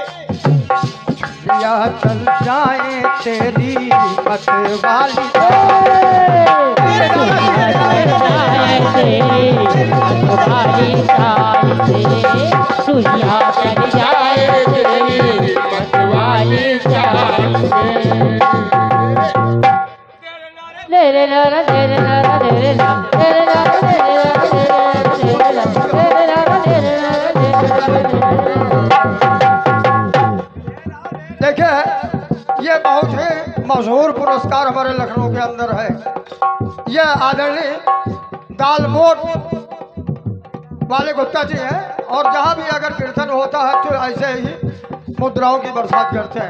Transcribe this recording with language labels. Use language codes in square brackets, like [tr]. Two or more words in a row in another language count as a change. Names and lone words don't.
[hi] या चल जाए तेरी मत वाली, सुइया चल जाए तेरी मतवाली चाल से। ले रे ला ला ले रे ला ला ले रे ला ले रे ला ला ले रे ला ले रे ला ले रे ला ला ले रे ला ले रे ला। देखिए ये बहुत ही मशहूर पुरस्कार हमारे लखनऊ के अंदर है। यह आदरणीय दालमोट वाले गुप्ता जी हैं, और जहाँ भी अगर कीर्तन होता है तो ऐसे ही मुद्राओं की बरसात करते हैं।